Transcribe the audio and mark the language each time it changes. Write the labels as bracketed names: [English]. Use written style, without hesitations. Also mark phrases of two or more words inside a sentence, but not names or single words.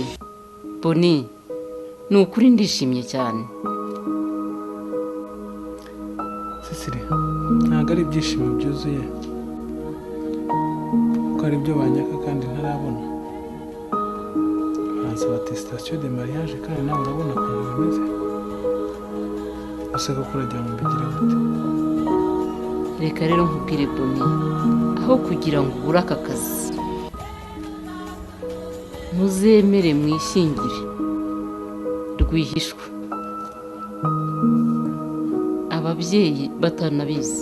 [Kinyarwanda] Boni, ni ukuri ndishimye cyane. Cecile, ntabwo ari ibyishimo byuzuye kuko ari byo banyaka kandi ntarabona. ansaba [French] attestation de mariage [Kinyarwanda] kandi nawe urabona ukuntu bimeze. Ese koko uragira ngo mbigire gute? reka rero nkubwire Boni, aho kugira ngo ubure aka kazi muzemere mwishyingire rwihishwa, ababyeyi batanabizi.